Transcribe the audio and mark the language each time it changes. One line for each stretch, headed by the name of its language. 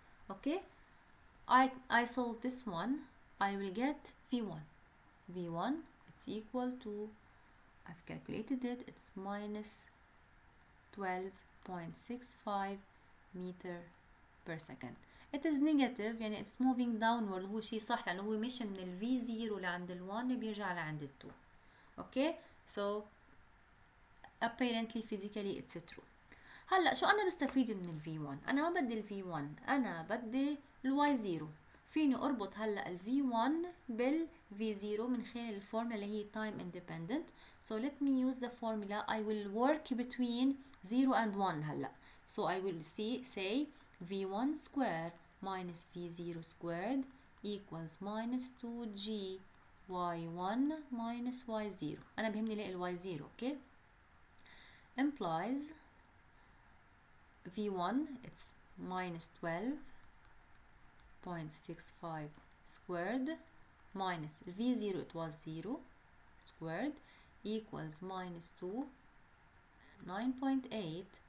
English: Okay, I solve this one. I will get v1 it's equal to, I've calculated it, it's minus 12.65 meter per second. It is negative يعني it's moving downward.
Arabic: هو شيء صح لأنه هو مشي من ال v0 لعند ال 1 بيرجع لعند ال 2.
English: okay so apparently physically it's true.
Arabic: هلا شو أنا بستفيد من ال v1؟ أنا ما بدي ال v1، أنا بدي ال y0. فيني أربط هلا ال v1 بال v0 من خلال الفورمولا اللي هي time independent.
English: So let me use the formula. I will work between 0 and 1 هلا. So I will say v1 square minus v0 squared equals minus 2g y1 minus y0.
Arabic: أنا بهمني لاقي ال y0.
English: okay implies v1 it's minus 12.65 squared minus v0 it was 0 squared equals minus 2 9.8.